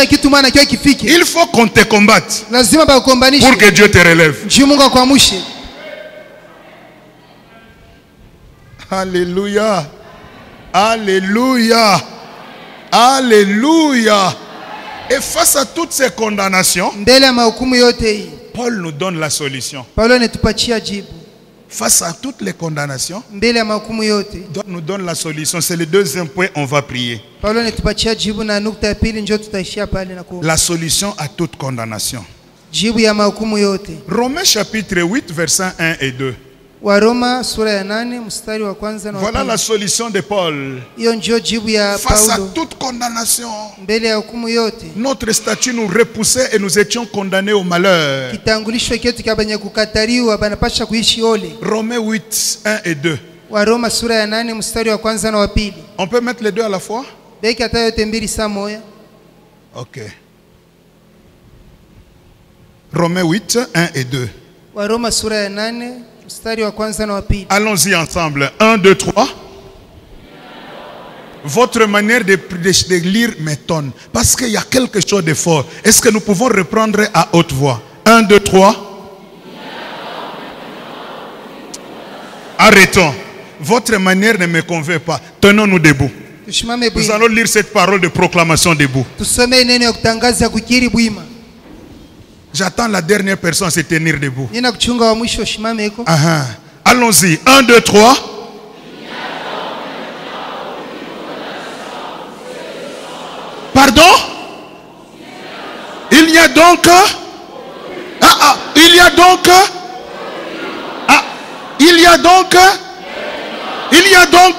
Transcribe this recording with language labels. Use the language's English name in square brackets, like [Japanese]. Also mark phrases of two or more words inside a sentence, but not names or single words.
[French] Il faut qu'on te combatte pour que Dieu te relève. Alléluia. Alléluia. Alléluia. Et face à toutes ces condamnations, [Swahili] mbele ya mahukumu yote hii, [French] Paul nous donne la solution. [Swahili] Paulo anatupatia jibu. [French] Face à toutes les condamnations, [Swahili] Mbele ya mahukumu yote, [French] Paul nous donne la solution. C'est le deuxième point, on va prier. [Swahili] Paulo anatupatia jibu, na nukta ya pili njoo tutaishia pale na kuomba. [French] La solution à toute condamnation. [Swahili] Jibu ya mahukumu yote. [French] Romains chapitre 8, versets 1 et 2. [Swahili] Waroma sura ya 8 mstari wa kwanza na wa [French] Voilà [Swahili] pili. [French] la solution de Paul. [Swahili] Hiyo njoo jibu ya [French] Face à [Swahili] Paulo. [French] toute condamnation, [Swahili] Mbele ya hukumu yote, [French] notre statut nous repoussait et nous étions condamnés au malheur. [Swahili] kitambulisho chetu kabanya kukataliwa banapasha kuishi ole. [French] Romains 8, 1 et 2. [Swahili] Waroma sura ya 8 mstari wa kwanza na wa pili. [French] On peut mettre les deux à la fois? [Swahili] Beki hata yote mbili saa moja. [French] Ok. Romains 8, 1 et 2. [Swahili] Waroma sura ya 8 mstari wa kwanza na wa pili. [French] Allons-y ensemble. 1, 2, 3. Votre manière de lire m'étonne. Parce qu'il y a quelque chose de fort. Est-ce que nous pouvons reprendre à haute voix? 1, 2, 3. Arrêtons. Votre manière ne me convainc pas. Tenons-nous debout. [Swahili] Tushimame [French] Nous [Swahili] bwima. [French] allons lire cette parole de proclamation debout. [Swahili] Tusome neno ya kutangaza kukiri bwima. [French] J'attends la dernière personne à se tenir debout. [Swahili] Nina kuchunga wa mwisho shimame iko. [French] Allons-y. 1, 2, 3. Pardon? Il y a donc... il y a donc... il y a donc... Il y a donc...